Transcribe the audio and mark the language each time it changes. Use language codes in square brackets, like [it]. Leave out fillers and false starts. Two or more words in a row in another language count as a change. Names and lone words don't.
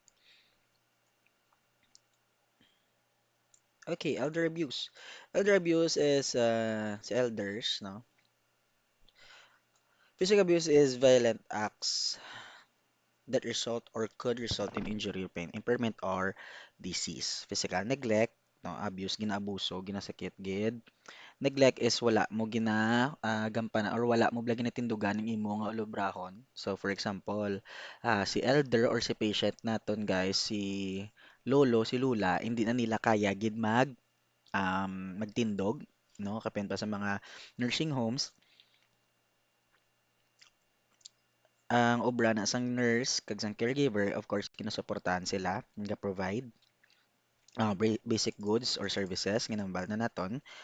[en] Okay, elder abuse. Elder abuse is sa elders, no? Physical abuse is violent acts that result or could result in injury or pain, impairment or disease. Physical neglect, no, abuse, [hil] ginaabuso, ginasakit, gid. [en] Neglect is [hil] wala mo gampanan or wala mo bala ginatindugan ng imo nga ulubrahon. [en] So for example, [hil] si elder or si patient naton guys, si lolo, si lula, hindi na nila kaya gid magtindog, no? Kapin pa sa mga [en] nursing homes, [hil] ang obra na sang nurse kag sang caregiver, [en] of course, [hil] kinasuportahan sila, nga [en] provide basic goods or services [hil] ginambal na naton.